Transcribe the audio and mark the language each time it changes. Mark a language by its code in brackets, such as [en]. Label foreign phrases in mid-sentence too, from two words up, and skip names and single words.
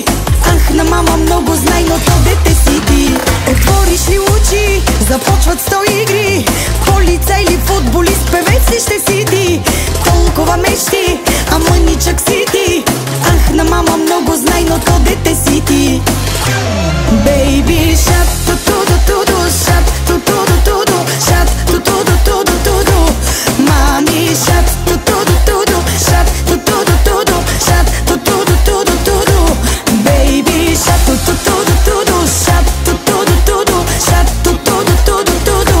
[bg] Ах, на мама много знай, но то дете си ти. Отвориш ли очи, започват 100 игри. Полицай или футболист, певец ли ще си ти? Толкова мечти, а мъничък си ти. Ах, на мама много знай, но то дете си ти. [en] Baby shark, ту-ту-ду-ту-ду, shark, ту-ту-ду-ту-ду, shark, ту-ту-ду-ту-ду-ту-ду. Мами shark, ту-ту-ду-ту-ду, shark, ту-ту-ду-ту-ду, shark, ту-ту-ду-ту-ду-ту-ду. Baby shark, ту-ту-ду-ту-ду, shark, ту-ту-ду-ту-ду, shark, ту-ту-ду-ту-ду-ту-ду.